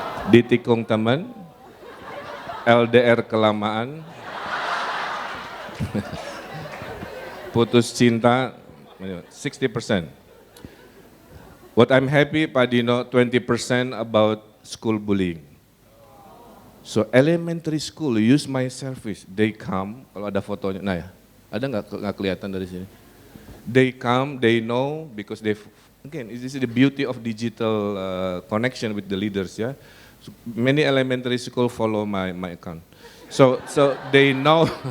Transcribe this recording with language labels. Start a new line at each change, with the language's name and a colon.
Indonesian: Ditikung teman, LDR kelamaan, putus cinta, 60%.
English: What I'm happy, Pak Dino, 20% about school bullying. So elementary school use my service. They come,
Indonesian: kalau ada fotonya, nah ya, ada nggak kelihatan dari sini?
English: They come, they know because they, again, this is the beauty of digital connection with the leaders, yeah. So many elementary school follow my account. So they know.